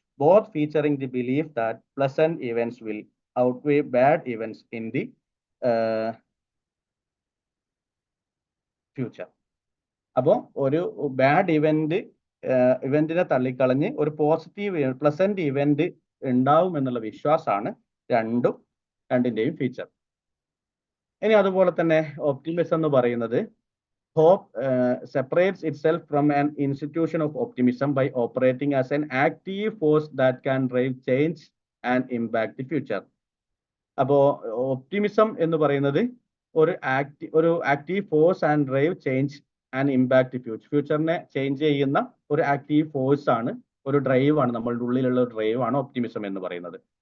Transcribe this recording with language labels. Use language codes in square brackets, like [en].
[en] Both featuring the belief that pleasant events will outweigh bad events in the future. [ml] അപ്പോൾ ഒരു bad ഇവന്റിനെ തള്ളിക്കളഞ്ഞ് ഒരു positive pleasant event ഉണ്ടാവും എന്നുള്ള വിശ്വാസമാണ് രണ്ടിന്റെയും ഫീച്ചർ. ഇനി അതുപോലെ തന്നെ ഒപ്റ്റിമിസം എന്ന് പറയുന്നത്, [en] hope separates itself from an institution of optimism by operating as an active force that can drive change and impact the future. [ml] അപ്പോ ഒപ്റ്റിമിസം എന്ന് പറയുന്നത് ഒരു [en] active force and drive change and impact [ml] ഫ്യൂച്ചറിനെ change ചെയ്യുന്ന ഒരു active force ആണ്, ഒരു drive ആണ്, നമ്മളുടെ ഉള്ളിലുള്ള ഒരു ഡ്രൈവ് ആണ് ഒപ്റ്റിമിസം എന്ന് പറയുന്നത്.